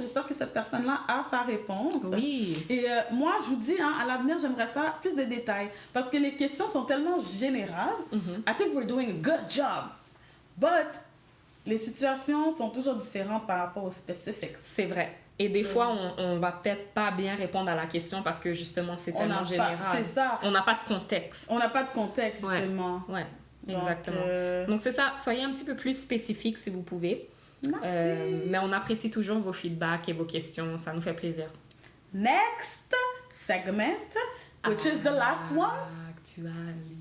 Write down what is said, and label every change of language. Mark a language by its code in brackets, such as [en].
[fr] J'espère que cette personne-là a sa réponse. Oui. Et moi, je vous dis, à l'avenir, j'aimerais ça plus de détails. Parce que les questions sont tellement générales. [en] I think we're doing a good job. [fr] But les situations sont toujours différentes par rapport aux specifics. C'est vrai. Et des fois, on va peut-être pas bien répondre à la question parce que justement, c'est tellement général. C'est ça. On n'a pas de contexte. On n'a pas de contexte, justement. Ouais, exactement. Donc, c'est ça. Soyez un petit peu plus spécifique si vous pouvez. Merci. Mais on apprécie toujours vos feedbacks et vos questions. Ça nous fait plaisir. [en] Next segment, which is the last one.